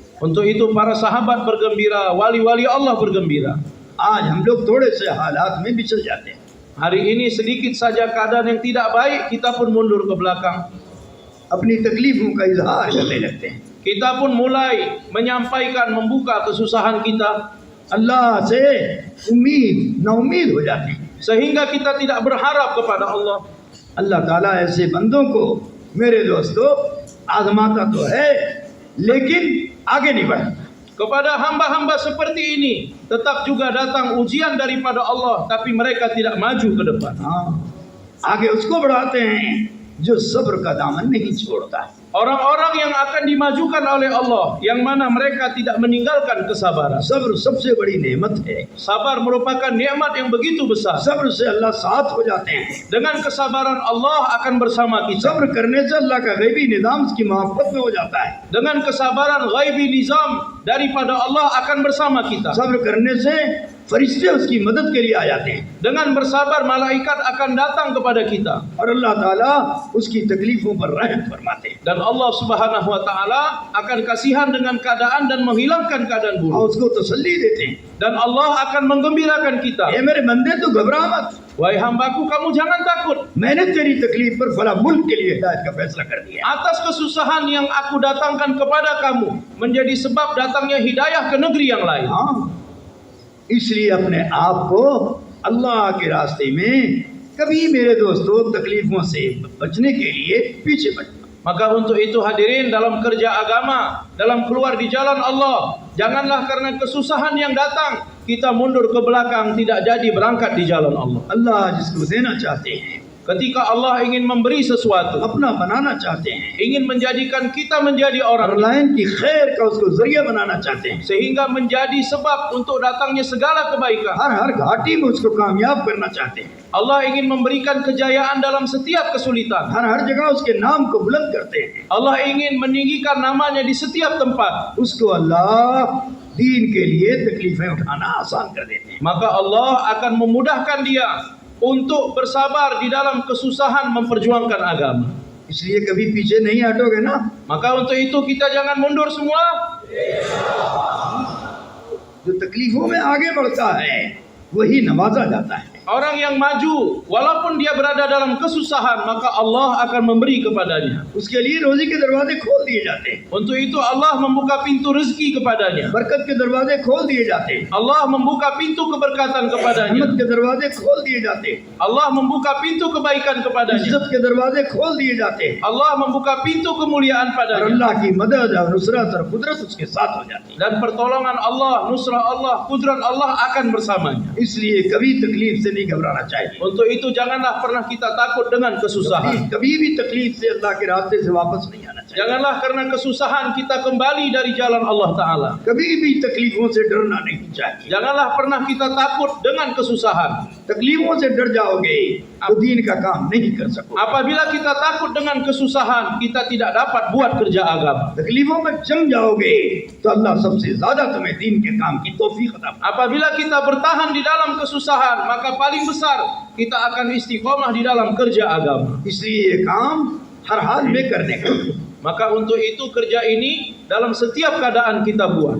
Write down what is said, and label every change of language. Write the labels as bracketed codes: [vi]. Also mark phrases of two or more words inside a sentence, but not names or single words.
[ms] Untuk itu para sahabat bergembira, wali-wali Allah bergembira. [hi] आज हम लोग थोड़े से हालात में बिछल जाते हैं, [ms] Hari ini sedikit saja keadaan yang tidak baik, kita pun mundur ke belakang. [hi] अपनी तकलीफों का इजहार करने लगते हैं, [ms] Kita pun mulai menyampaikan, membuka kesusahan kita. [hi] अल्लाह से नाउमीद हो जाते हैं। [ms] Sehingga kita tidak berharap kepada Allah. [hi] अल्लाह ताला ऐसे बंदों को मेरे दोस्तों आजमाता तो है, लेकिन आगे नहीं बढ़ता। [ms] Kepada hamba-hamba seperti ini tetap juga datang ujian daripada Allah, tapi mereka tidak maju ke depan. [hi] हाँ, आगे उसको बढ़ाते हैं जो सब्र का दामन नहीं छोड़ता है। [ms] Orang-orang yang akan dimajukan oleh Allah, yang mana mereka tidak meninggalkan kesabaran. [hi] सब्र सबसे बड़ी नेमत है, [ms] Sabar merupakan nikmat yang begitu besar. [hi] सब्र से अल्लाह साथ हो जाते हैं। [ms] Dengan kesabaran Allah akan bersama kita. [hi] सब्र करने से अल्लाह का गैबी निज़ाम उसकी मोहब्बत में हो जाता है। [ms] Dengan kesabaran [hi] ghaibi nizam [ms] daripada Allah akan bersama kita. [hi] सब्र करने से फरिश्ते उसकी मदद के लिए आ जाते हैं [ms] Dengan bersabar malaikat akan datang kepada kita. [hi] और अल्लाह ताला उसकी तकलीफों पर रहम फरमाते हैं [ms] Dan Allah [ar] Subhanahu wa taala [ms] akan kasihan dengan keadaan dan menghilangkan keadaan [hi] और [ms] buruk. [hi] उसको तसल्ली देते हैं, [ms] Dan Allah akan menggembirakan kita. [hi] ए मेरे बंदे तू घबरा मत, [ms] Wahai hambaku, kamu jangan takut. [hi] मैंने तेरी तकलीफ पर फला मुल्क के लिए हिदायत का फैसला कर दिया। [ms] Atas kesusahan yang aku datangkan kepada kamu menjadi sebab datangnya hidayah ke negeri yang lain. [hi] हाँ, इसलिए अपने आप को अल्लाह के रास्ते में कभी मेरे दोस्तों तकलीफों से बचने के लिए पीछे बढ़ना। [ms] Maka untuk itu hadirin, dalam kerja agama, dalam keluar di jalan Allah, janganlah karena kesusahan yang datang kita mundur ke belakang, tidak jadi berangkat di jalan Allah. [hi] अल्लाह जिसको देना चाहते हैं, [ms] Ketika Allah ingin memberi sesuatu, [hi] अपना बनाना चाहते हैं, [ms] ingin menjadikan kita menjadi [hi] और [ms] orang [hi] लाइन की खैर का उसको जरिया बनाना चाहते हैं, [ms] sehingga menjadi sebab untuk datangnya segala kebaikan. [hi] हर घाटी में उसको कामयाब करना चाहते हैं, [ms] Allah ingin memberikan kejayaan dalam setiap kesulitan. [hi] हर जगह उसके नाम को बुलंद करते हैं। [ms] Allah ingin meninggikan namanya di setiap tempat. [hi] उसको अल्लाह दीन के लिए तकलीफें उठाना आसान कर देते हैं। [ms] Maka Allah akan memudahkan dia untuk bersabar di dalam kesusahan memperjuangkan agama. [hi] इसलिए कभी पीछे नहीं हटोगे ना। [ms] Maka untuk itu kita jangan mundur semua. [hi] जो तकलीफों में आगे बढ़ता है वही नवाजा जाता है। [ms] Orang yang maju, walaupun dia berada dalam kesusahan, maka Allah akan memberi kepadanya. [hi] उसके लिए रोजी के दरवाजे खोल दिए जाते हैं, [ms] Untuk itu Allah membuka pintu rezeki kepadanya. [hi] बरकत के दरवाजे खोल दिए जाते हैं, [ms] Allah membuka pintu keberkatan kepadanya. [hi] रहमत के दरवाजे खोल दिए जाते हैं, [ms] Allah membuka pintu kebaikan kepadanya. [hi] इज्जत के दरवाजे खोल दिए जाते हैं, [ms] Allah membuka pintu kemuliaan [hi] और [ms] padanya. [hi] अल्लाह की मदद और नुसरत और कुदरत उसके साथ हो जाती है। [ms] Dan pertolongan Allah, nusrah Allah, kudrat Allah akan bersamanya. [hi] इसलिए कभी तकलीफ से नहीं घबराना चाहिए, [ms] Untuk itu janganlah pernah kita takut dengan kesusahan. [hi] कभी भी तकलीफ से अल्लाह के रास्ते से वापस नहीं आना चाहिए, [ms] Janganlah karena kesusahan kita kembali dari jalan Allah Ta'ala. [hi] कभी भी तकलीफों से डरना नहीं चाहिए। [ms] Janganlah pernah kita takut dengan kesusahan. [hi] तकलीफों से डर जाओगे तो दीन का काम नहीं कर सकोगे। [ms] Apabila kita takut dengan kesusahan, kita tidak dapat buat kerja agama. [hi] तकलीफों में जम जाओगे तो अल्लाह सबसे ज्यादा तुम्हें दीन के काम की तौफीक अता फरमाए। [ms] Apabila kita bertahan di dalam kesusahan, maka paling besar kita akan istiqomah di dalam kerja agama. [hi] इसलिए ये काम हर हाल में करने का, [ms] Maka untuk itu kerja ini dalam setiap keadaan kita buat.